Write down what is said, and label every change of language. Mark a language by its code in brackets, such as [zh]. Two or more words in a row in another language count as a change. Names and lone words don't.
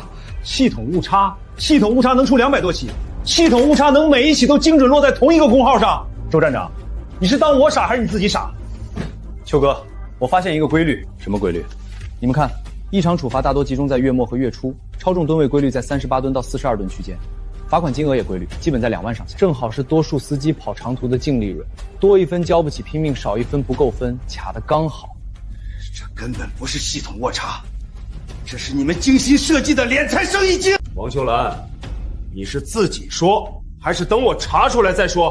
[zh] 系统误差能出200多起，系统误差能每一起都精准落在同一个工号上。周站长，你是当我傻还是你自己傻？邱哥，我发现一个规律。什么规律？你们看，异常处罚大多集中在月末和月初，超重吨位规律在38吨到42吨区间，罚款金額也規律，基本在2萬上下，正好是多數司機跑長途的淨利潤，多一分交不起拼命，少一分不夠分，卡得剛好。這根本不是系統誤差，這是你們精心設計的斂財生意經。王秀蘭，你是自己說，還是等我查出來再說？